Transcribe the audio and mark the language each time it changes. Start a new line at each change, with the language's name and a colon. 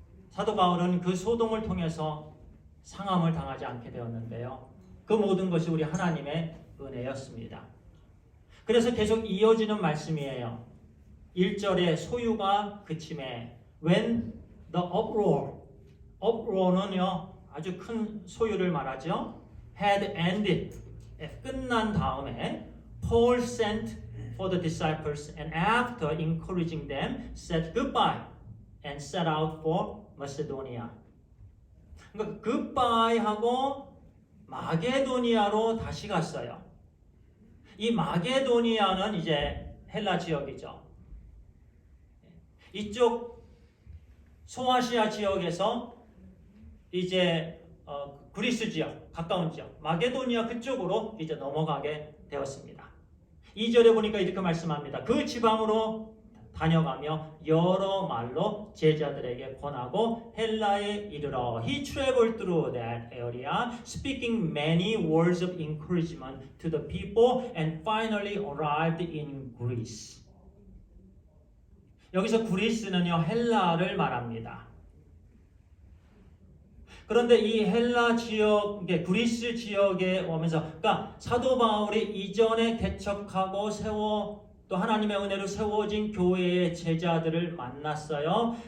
Korean: 사도 바울은 그 소동을 통해서 상함을 당하지 않게 되었는데요. 그 모든 것이 우리 하나님의 은혜였습니다. 그래서 계속 이어지는 말씀이에요. 1절에 소유가 그침에
English: when the uproar
Korean: 는요 아주 큰 소유를 말하죠.
English: had ended
Korean: 끝난 다음에
English: Paul sent for the disciples and after encouraging them said goodbye and set out for Macedonia.
Korean: 그러니까 goodbye 하고 마게도니아로 다시 갔어요. 이 마게도니아는 이제 헬라 지역이죠. 이쪽 소아시아 지역에서 이제 그리스 지역, 가까운 지역, 마게도니아 그쪽으로 이제 넘어가게 되었습니다. 2절에 보니까 이렇게 말씀합니다. 그 지방으로 다녀가며 여러 말로 제자들에게 권하고 헬라에 이르러
English: He traveled through that area, speaking many words of encouragement to the people and finally arrived in Greece.
Korean: 여기서 그리스는요 헬라를 말합니다. 그런데 이 헬라 지역, 그리스 지역에 오면서, 그러니까 사도 바울이 이전에 개척하고 또 하나님의 은혜로 세워진 교회의 제자들을 만났어요.